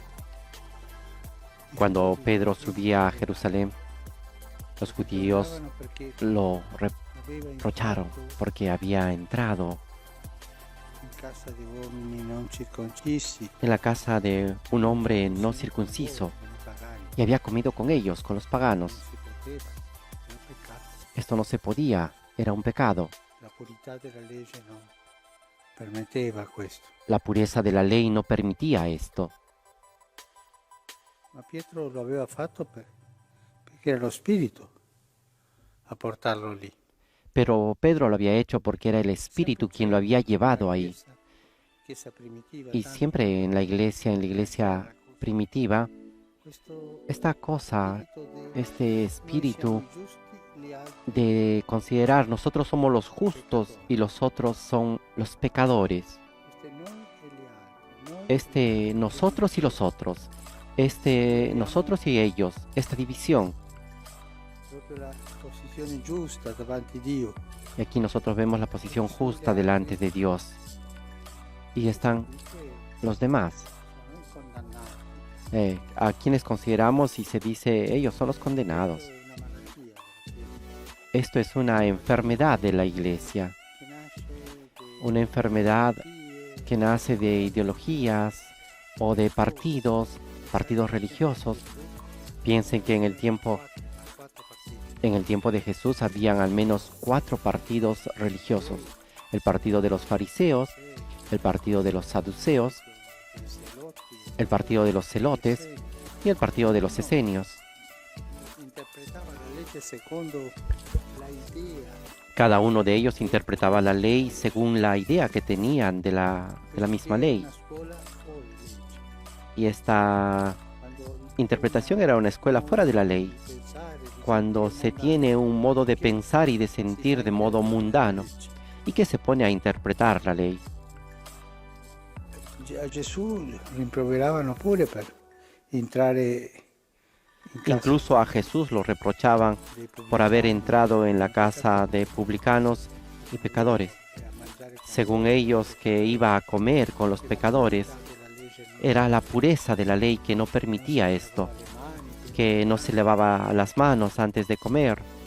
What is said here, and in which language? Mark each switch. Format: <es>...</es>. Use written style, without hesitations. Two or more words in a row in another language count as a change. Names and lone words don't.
<es>Cuando Pedro subía a Jerusalén, los judíos</es> <it>parlavano perché lo aveva</it> <es>reprocharon</es> <it>entrato</it> <es>porque había entrado</es> <it>in casa di uomini non circoncissi,</it> <es>en la casa de un hombre no circunciso</es> <it>con i pagani.</it> <es>y había comido con ellos, con los paganos.</es> <it>Non si poteva, era un peccato.</it> <es>Esto no se podía, era un pecado.</es> <it>La purità della legge non permetteva questo.</it> <es>La pureza de la ley no permitía esto.</es> <it>Ma Pietro lo aveva fatto perché era lo Spirito a portarlo lì.</it> <es>Pero Pedro lo había hecho porque era el Espíritu quien lo había llevado ahí.</es> <it>Chiesa primitiva,</it> <es>Y tanto siempre en la iglesia primitiva,</es> <it>questo</it> <es>esta cosa,</es> <it>spirito de</it> <es>este espíritu</es> <it>noi siamo giusti, gli altri</it> <es>de considerar nosotros somos los justos y los otros son los pecadores.</es> <it>este noi e gli altri, noi</it> <es>Este nosotros y los otros, este nosotros y ellos, esta división.</es> <it>proprio la posizione giusta davanti a Dio.</it> <es>Y aquí nosotros vemos la posición justa delante de Dios. Y están Dice, los demás,</es> <it>sono i condannati.</it> <es>a quienes consideramos y se dice ellos son los condenados.</es> <it>È una malattia</it> <es>Esto es una enfermedad de la iglesia,</es> <it>che nasce de</it> <es>una enfermedad</es> <it>ideologie,</it> <es>que nace de ideologías o de partidos religiosos. Piensen que en el tiempo</es> <it>quattro partiti.</it> <es>En el tiempo de Jesús habían al menos 4 partidos religiosos: el partido de los fariseos, el partido de los saduceos, el partido de los celotes y el partido de los esenios. Cada uno de ellos interpretaba la ley según la idea que tenían de la misma ley. Y esta interpretación era una escuela fuera de la ley, cuando se tiene un modo de pensar y de sentir de modo mundano, y que se pone a interpretar la ley.</es> <it>A Gesù rimproveravano pure per entrare in casa.</it> <es>Incluso a Jesús lo reprochaban por haber entrado en la casa de publicanos y pecadores. Según ellos, que iba a comer con los pecadores. Era la pureza de la ley que no permitía esto, que no se lavaba las manos antes de comer.</es>